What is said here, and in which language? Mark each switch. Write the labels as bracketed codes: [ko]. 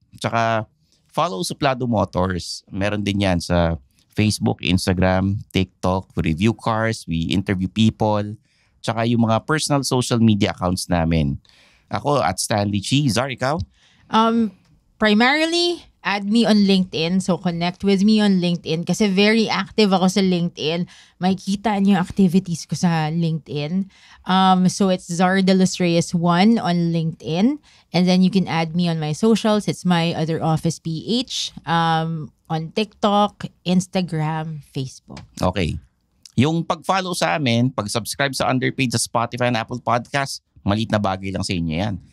[tl] Tsaka follow Suplado Motors. Meron din yan sa Facebook, Instagram, TikTok. [en] We review cars, we interview people. [tl] Tsaka yung mga personal social media accounts namin. Ako at Stanley Chi. Zar, ikaw? [en] Primarily, add me on LinkedIn. So, connect with me on LinkedIn. [tl] Kasi [en] very active [tl] ako sa LinkedIn. Makikita niyo yung activities ko sa LinkedIn. [en] So, it's Zar De Los Reyes 1 on LinkedIn. And then you can add me on my socials. It's my other office PH. On TikTok, Instagram, Facebook. [tl] Okay. Yung pag-follow sa amin, pag-subscribe sa Underpaid sa Spotify and Apple Podcast, maliit na bagay lang sa inyo yan.